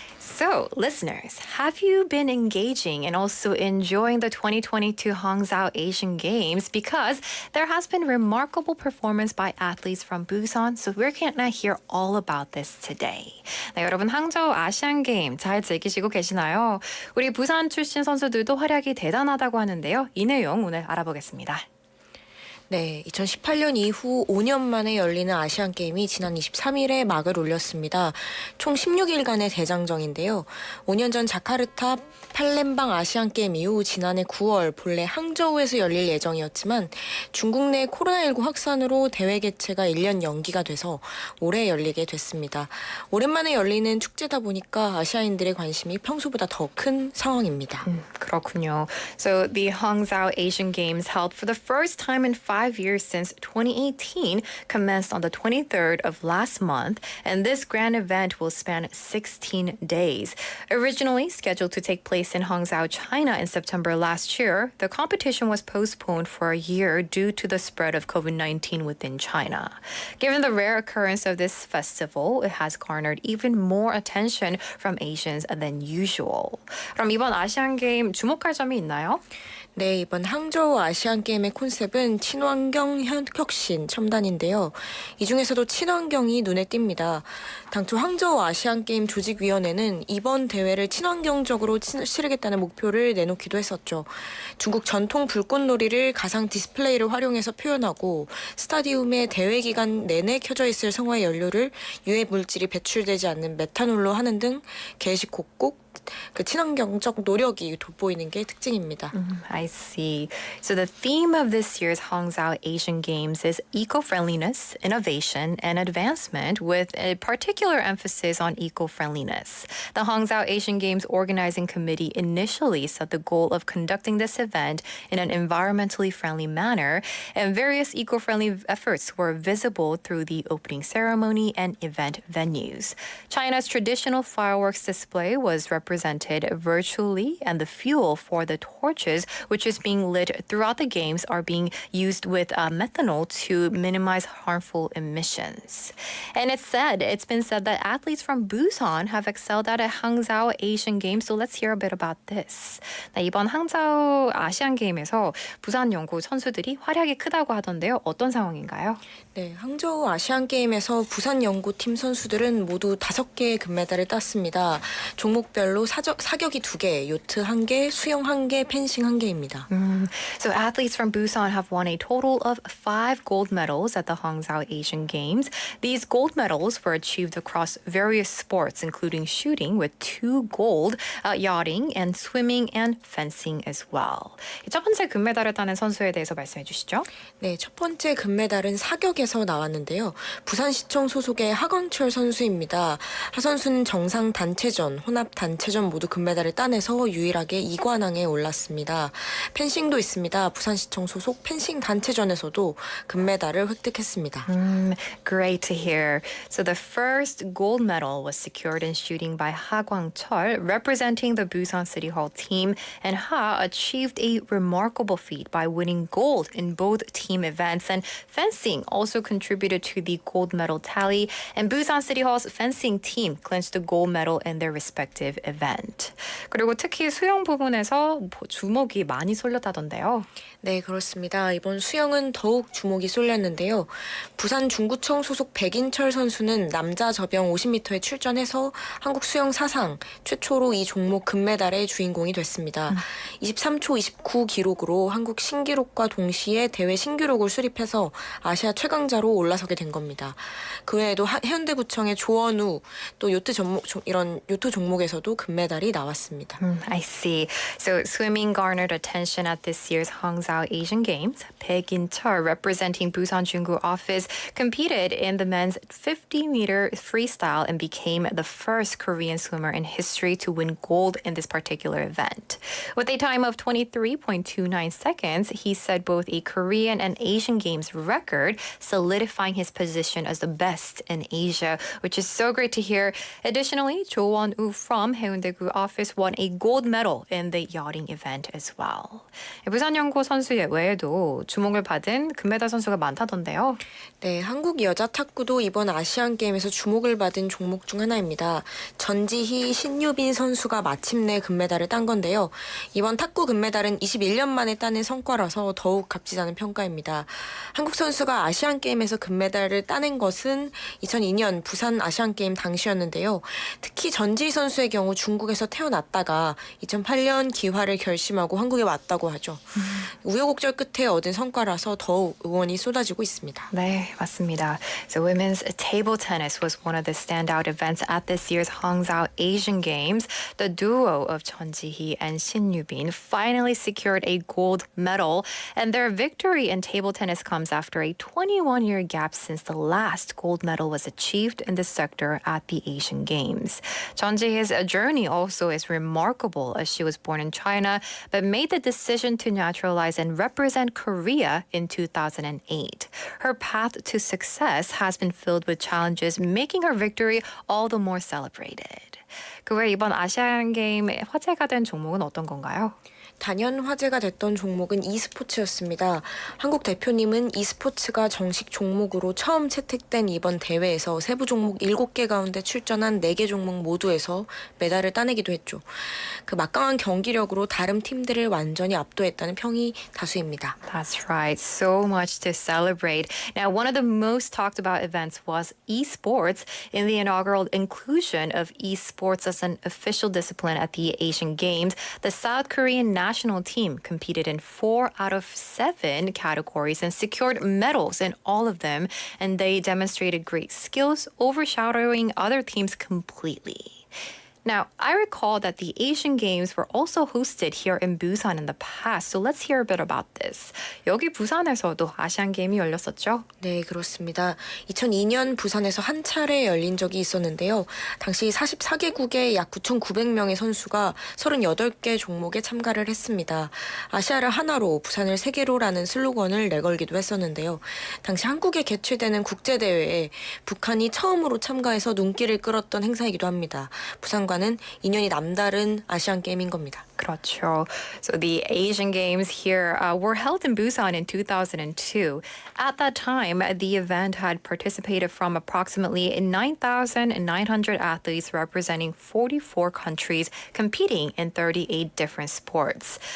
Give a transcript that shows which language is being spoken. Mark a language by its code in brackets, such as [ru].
[en] So, listeners, have you been engaging and also enjoying the 2022 Hangzhou Asian Games? Because there has been remarkable performance by athletes from Busan, so we're gonna hear all about this today. [ko] 네, 여러분 항저우 아시안 게임 잘 즐기시고 계시나요? 우리 부산 출신 선수들도 활약이 대단하다고 하는데요. 이 내용 오늘 알아보겠습니다. 네, 2018년 이후 5년 만에 열리는 아시안게임이 지난 23일에 막을 올렸습니다. 총 16일간의 대장정인데요. 5년 전 자카르타 팔렘방 아시안게임 이후 지난해 9월 본래 항저우에서 열릴 예정이었지만 중국 내 코로나19 확산으로 대회 개최가 1년 연기가 돼서 올해 열리게 됐습니다. 오랜만에 열리는 축제다 보니까 아시아인들의 관심이 평소보다 더 큰 상황입니다. 그렇군요. [en] So the Hangzhou Asian Games held for the first time in 5 years since 2018 commenced on the 23rd of last month, and this grand event will span 16 days. Originally scheduled to take place in Hangzhou, China in September last year, the competition was postponed for a year due to the spread of COVID-19 within China. Given the rare occurrence of this festival, it has garnered even more attention from Asians than usual. [ko] 그럼 이번 아시안 게임 주목할 점이 있나요? 네, 이번 항저우 아시안게임의 콘셉트는 친환경 혁신 첨단인데요. 이 중에서도 친환경이 눈에 띕니다. 당초 항저우 아시안게임 조직위원회는 이번 대회를 친환경적으로 치르겠다는 목표를 내놓기도 했었죠. 중국 전통 불꽃놀이를 가상 디스플레이를 활용해서 표현하고 스타디움에 대회 기간 내내 켜져 있을 성화의 연료를 유해 물질이 배출되지 않는 메탄올로 하는 등 개식 곡곡 그 친환경적 노력이 돋보이는 게 특징입니다. [en] I see. So the theme of this year's Hangzhou Asian Games is eco-friendliness, innovation, and advancement with a particular emphasis on eco-friendliness. The Hangzhou Asian Games Organizing Committee initially set the goal of conducting this event in an environmentally friendly manner, and various eco-friendly efforts were visible through the opening ceremony and event venues. China's traditional fireworks display was represented virtually, and the fuel for the torches, which is being lit throughout the games, are being used with methanol to minimize harmful emissions. And it's been said that athletes from Busan have excelled at a Hangzhou Asian Games, so let's hear a bit about this. [ko] 네, 이번 항저우 아시안 게임에서 부산 연고 선수들이 활약이 크다고 하던데요. 어떤 상황인가요? 네, 항저우 아시안게임에서 부산 연고팀 선수들은 모두 5개의 금메달을 땄습니다. 종목별로 사격이 2개, 요트 1개, 수영 1개, 펜싱 1개입니다. [en] So athletes from Busan have won a total of 5 gold medals at the Hangzhou Asian Games. These gold medals were achieved across various sports, including shooting with 2 gold, yachting, and swimming and fencing as well. [ko] 첫 번째 금메달을 따는 선수에 대해서 말씀해 주시죠. 네, 첫 번째 금메달은 사격에서 나왔는데요. 부산시청 소속의 하광철 선수입니다. 하 선수는 정상 단체전, 혼합 단체 단체전 모두 금메달을 따내서 유일하게 2관왕에 올랐습니다. 펜싱도 있습니다. 부산시청 소속 펜싱 단체전에서도 금메달을 획득했습니다. [en] Great to hear. So the first gold medal was secured in shooting by Ha Kwang-chul, representing the Busan City Hall team, and Ha achieved a remarkable feat by winning gold in both team events. And fencing also contributed to the gold medal tally, and Busan City Hall's fencing team clinched the gold medal in their respective event. [ko] 그리고 특히 수영 부분에서 주목이 많이 쏠렸다던데요. 네, 그렇습니다. 이번 수영은 더욱 주목이 쏠렸는데요. 부산 중구청 소속 백인철 선수는 남자 접영 50m에 출전해서 한국 수영 사상 최초로 이 종목 금메달의 주인공이 됐습니다. 23초 29 기록으로 한국 신기록과 동시에 대회 신기록을 수립해서 아시아 최강자로 올라서게 된 겁니다. 그 외에도 해운대구청의 조원우 또 요트 이런 요트 종목에서도 금메달이 나왔습니다. [en] I see. So swimming garnered attention at this year's Hangzhou Asian Games. Baek In-chul, representing Busan Junggu office, competed in the men's 50-meter freestyle and became the first Korean swimmer in history to win gold in this particular event. With a time of 23.29 seconds, he set both a Korean and Asian Games record, solidifying his position as the best in Asia, which is so great to hear. Additionally, Jo Won-woo from Haeundae-gu office won a gold medal in the yachting event as well. [ko] 부산연고선수 외에도 주목을 받은 금메달 선수가 많다던데요. 네, 한국 여자 탁구도 이번 아시안 게임에서 주목을 받은 종목 중 하나입니다. 전지희, 신유빈 선수가 마침내 금메달을 딴 건데요. 이번 탁구 금메달은 21년 만에 따낸 성과라서 더욱 값지다는 평가입니다. 한국 선수가 아시안 게임에서 금메달을 따낸 것은 2002년 부산 아시안 게임 당시였는데요. 특히 전지희 선수의 경우 중국에서 태어났다가 2008년 기화를 결심하고 한국에 왔다고 하죠. 우여곡절 끝에 얻은 성과라서 더욱 응원이 쏟아지고 있습니다. 네, 맞습니다. [en] So women's table tennis was one of the standout events at this year's Hangzhou Asian Games. The duo of Chun Ji-hee and Shin Yu-bin finally secured a gold medal, and their victory in table tennis comes after a 21-year gap since the last gold medal was achieved in this sector at the Asian Games. Chun Ji-hee's journey also is remarkable, as she was born in China but made the decision to naturalize and represent Korea in 2008. Her path to success has been filled with challenges, making her victory all the more celebrated. [ko] 그 외 이번 아시안 게임 화제가 된 종목은 어떤 건가요? 단연 화제가 됐던 종목은 e스포츠였습니다. 한국 대표님은 e스포츠가 정식 종목으로 처음 채택된 이번 대회에서 세부 종목 7개 가운데 출전한 4개 종목 모두에서 메달을 따내기도 했죠. 그 막강한 경기력으로 다른 팀들을 완전히 압도했다는 평이 다수입니다. [en] That's right. So much to celebrate. Now, one of the most talked about events was esports. In the inaugural inclusion of esports as an official discipline at the Asian Games, the South Korean national team competed in 4 out of 7 categories and secured medals in all of them, and they demonstrated great skills, overshadowing other teams completely. Now, I recall that the Asian Games were also hosted here in Busan in the past, so let's hear a bit about this. [ko] 여기 부산에서도 아시안 게임이 열렸었죠? 네, 그렇습니다. 2002년 부산에서 한 차례 열린 적이 있었는데요. 당시 44개국의 약 9,900명의 선수가 38개 종목에 참가를 했습니다. 아시아를 하나로 부산을 세계로라는 슬로건을 내걸기도 했었는데요. 당시 한국에 개최되는 국제대회에 북한이 처음으로 참가해서 눈길을 끌었던 행사이기도 합니다. 부산과는 인연이 남다른 아시안 게임인 겁니다. 그렇죠. [en] So the Asian Games here were held in Busan in 2002. At that time, the event had participated from approximately 9,900 athletes representing 44 countries competing in 38 different sports.